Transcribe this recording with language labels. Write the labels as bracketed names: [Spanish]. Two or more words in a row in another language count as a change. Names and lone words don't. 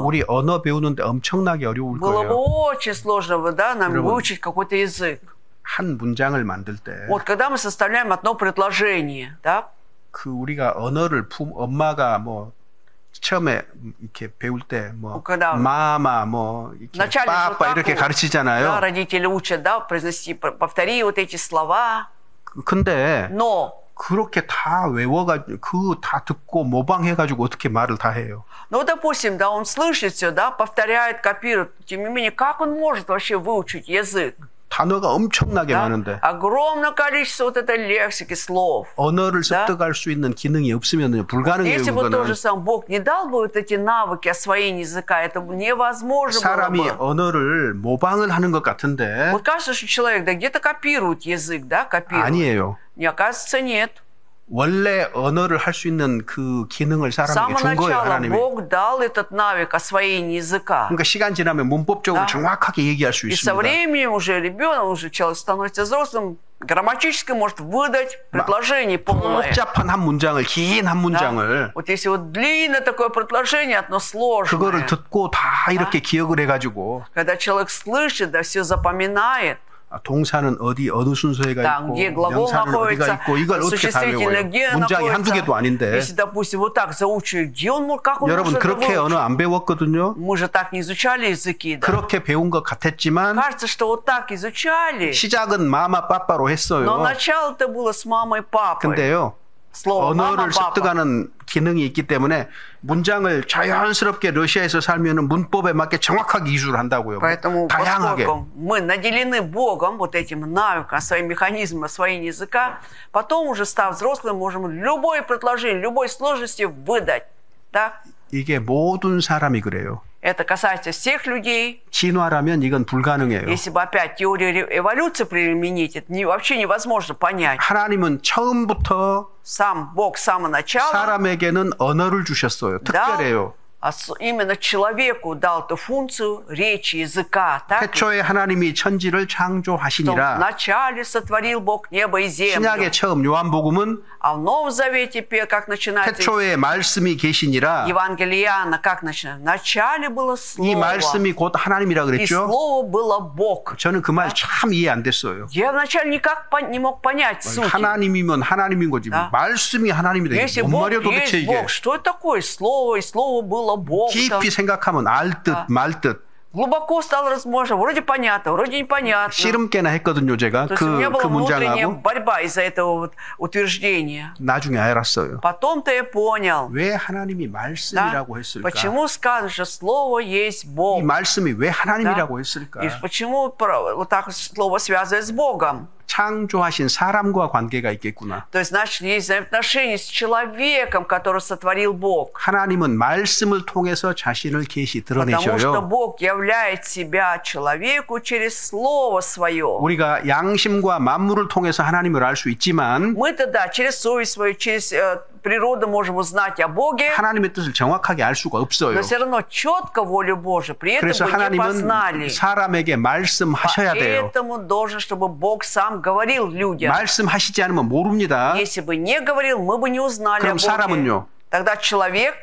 [Korean] 우리 언어 배우는데 엄청나게 어려울 [Russian] было бы [Korean] 거예요. [Russian] очень сложно да, нам [Korean] 여러분. [Russian] выучить какой-то язык. [Korean] 한 문장을 만들 때 [Russian] Вот когда мы составляем одно предложение, да, [Korean] 그 우리가 언어를 엄마가 뭐 처음에 이렇게 배울 때 뭐 [Russian] когда [Korean] 마마 뭐 이렇게 [Russian] вначале же вот [Korean] 빠빠 [Russian] так [Korean] 이렇게 [Russian] вот, да, [Korean] 가르치잖아요. [Russian] родители учат, да, произнести, повтори вот эти слова, [Korean] 근데 [Russian] но [Korean] 그렇게 다 외워가지고 그 다 듣고 모방해가지고 어떻게 말을 다 해요? [Russian] ну, допустим, да, он слышит все, да, повторяет, копирует. Тем не менее, как он может вообще выучить язык? [Korean] 단어가 엄청나게 [Russian] Да? [Korean] 많은데 [Russian] Огромное количество вот этой лексики, слов. [Korean] 언어를 [Russian] Да? [Korean] 습득할 수 있는 기능이 없으면 불가능해요. [Russian] Если бы [Korean] 그거는 [Russian] тоже сам Бог не дал бы вот эти навыки освоения языка, это бы невозможно было [Korean] 사람이 [Russian] бы. [Korean] 언어를 모방을 하는 것 같은데 [Russian] Вот кажется, что человек да где-то копирует язык, да, копирует. [Korean] 아니에요. [Russian] Не, оказывается, нет. [Korean] 원래 언어를 할 수 있는 그 기능을 [Russian] С [Korean] 사람에게 [Russian] самого [Korean] 준 거예요, [Russian] начала [Korean] 하나님이. [Russian] Бог дал этот навык освоения языка. [Korean] 그러니까 시간 지나면 문법적으로 [Russian] Да. [Korean] 정확하게 얘기할 수 [Russian] И со [Korean] 있습니다. [Russian] временем уже ребенок, уже человек становится взрослым, грамматически может выдать предложение полное. [Korean] 복잡한 한 문장을 긴 한 [Russian] Да? [Korean] 문장을 [Russian] Вот если вот длинное такое предложение, одно сложное, [Korean] 그거를 듣고 다 이렇게 기억을 해가지고 [Russian] когда человек слышит, да, все запоминает, [Korean] 동사는 어느 순서에 가 [Russian] там, [Korean] 있고 [Russian] где глагол [Korean] 명사는 어디가 [Russian] находится, [Korean] 있고 이걸 어떻게 다 [Russian] существительное [Korean] 외워요? [Russian] где [Korean] 문장이 한두 개도 [Russian] находится. [Korean] 아닌데 [Russian] Если, допустим, вот так заучили, где он мог, как он [Korean] 여러분 [Russian] может это [Korean] 그렇게 언어 [Russian] выучить? [Korean] 안 배웠거든요. [Russian] Мы же так не изучали языки, да? [Korean] 그렇게 배운 것 같았지만 [Russian] Кажется, что вот так изучали, [Korean] 시작은 마마 빠빠로 [Russian] но [Korean] 했어요. [Russian] начало-то было с мамой и папой. [Korean] 근데요. [Russian] Слово «мама», [Korean] 언어를 [Russian] «папа». [Korean] 습득하는 기능이 있기 때문에 문장을 자연스럽게 러시아에서 살면은 문법에 맞게 정확하게 기술을 한다고요. [Russian] Поэтому, [Korean] 다양하게. [Russian] поскольку мы наделены Богом вот этим навыком, своим механизмом освоения языка, потом уже став взрослым, можем любое предложение, любой сложности выдать. Да? [Korean] 이게 모든 사람이 그래요. [Russian] Это касается всех людей. [Korean] 진화라면 이건 불가능해요. [Russian] Если бы опять теорию эволюции применить, это вообще невозможно понять. [Korean] 하나님은 처음부터 [Russian] Сам Бог с самого начала [Korean] 사람에게는 언어를 주셨어요. 특별해요. [Russian] именно человеку дал эту функцию речи, языка. Так? [Korean] 태초에 하나님이 천지를 [Russian] Что [Korean] 창조하시니라. [Russian] вначале сотворил Бог небо и землю. [Korean] 신약의 처음 요한복음은 [Russian] А в Новом Завете, как начинается [Korean] 태초에 말씀이 계시니라. [Russian] Евангелие Иоанна, как начинается? Вначале было [Korean] 이 [Russian] Слово, [Korean] 말씀이 곧 하나님이라 [Russian] и [Korean] 그랬죠. [Russian] Слово было Бог. [Korean] 저는 그 말 참 이해 안 됐어요. [Russian] Я вначале никак не мог понять суть. [Korean] 하나님이면 하나님인 거지. [Russian] Да. [Korean] 말씀이 하나님이다. [Russian] Если [Korean] 뭔 [Russian] Бог [Korean] 말이야 도대체 [Russian] есть [Korean] 이게. [Russian] Бог, что это такое? Слово, и Слово было Бог. [Korean] 깊이 생각하면 알 듯, 말 듯. [Russian] Глубоко стал размножать. Вроде понятно, вроде непонятно. [Korean] 씨름 깨나 했거든요, 제가. [Russian] То есть у меня [Korean] 그 [Russian] была внутренняя [Korean] 문장하고. [Russian] борьба из-за этого вот утверждения. [Korean] 나중에 알았어요. [Russian] Потом-то я понял, [Korean] 왜 하나님이 [Russian] да, [Korean] 말씀이라고 했을까? [Russian] почему сказано, что Слово есть [Korean] 이 [Russian] Бог. [Korean] 말씀이 왜 하나님이라고 [Russian] Да. [Korean] 했을까? [Russian] И почему вот так Слово связывает с Богом. [Korean] 창조하신 사람과 관계가 있겠구나. [Russian] То есть, значит, есть взаимоотношения с человеком, который сотворил Бог. [Korean] 하나님은 말씀을 통해서 자신을 계시 [Russian] Потому что [Korean] 드러내셔요. [Russian] Бог являет себя человеку через Слово Свое. [Korean] 우리가 양심과 만물을 통해서 하나님을 알 수 있지만 [Russian] Мы-то, да, через совесть свою, через природы можем узнать о Боге, [Korean] 하나님의 뜻을 정확하게 알 수가 없어요. [Russian] но все равно четко волю Божию при этом [Korean] 그래서 [Russian] бы не познали. [Korean] 하나님은 사람에게 말씀하셔야 돼요. [Russian] Поэтому должен, чтобы Бог сам говорил людям. [Korean] 말씀하시지 않으면 모릅니다. [Russian] Если бы не говорил, мы бы не узнали о [Korean] 그럼 [Russian] Боге. [Korean] 사람은요? [Russian] Тогда человек